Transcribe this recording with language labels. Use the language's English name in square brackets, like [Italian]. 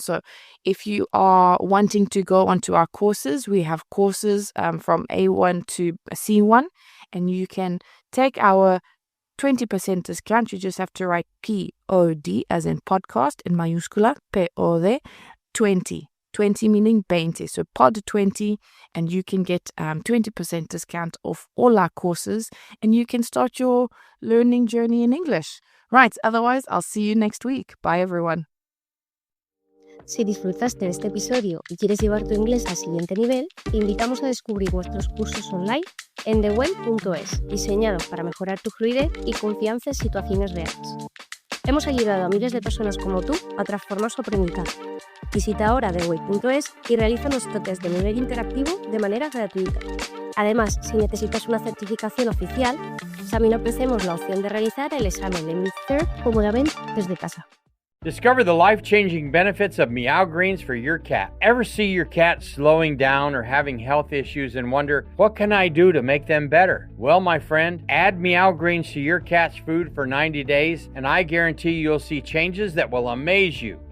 [English] So if you are wanting to go onto our courses, we have courses from A1 to C1, and you can take our 20% discount. You just have to write POD as in podcast in mayúscula, POD 20. 20 meaning 20. So pod 20, and you can get 20% discount off all our courses, and you can start your learning journey in English. Right, otherwise I'll see you next week. Bye everyone. [Spanish] Si disfrutaste de este episodio y quieres llevar tu inglés al siguiente nivel, te invitamos a descubrir nuestros cursos online en theway.es, diseñados para mejorar tu fluidez y confianza en situaciones reales. Hemos ayudado a miles de personas como tú a transformar su aprendizaje. Visita ahora theway.es y realiza nuestro test de nivel interactivo de manera gratuita. Además, si necesitas una certificación oficial, también ofrecemos la opción de realizar el examen de Mr. cómodamente desde casa. [English] Discover the life-changing benefits of Meow Greens for your cat. Ever see your cat slowing down or having health issues and wonder, what can I do to make them better? Well, my friend, add Meow Greens to your cat's food for 90 days, and I guarantee you'll see changes that will amaze you.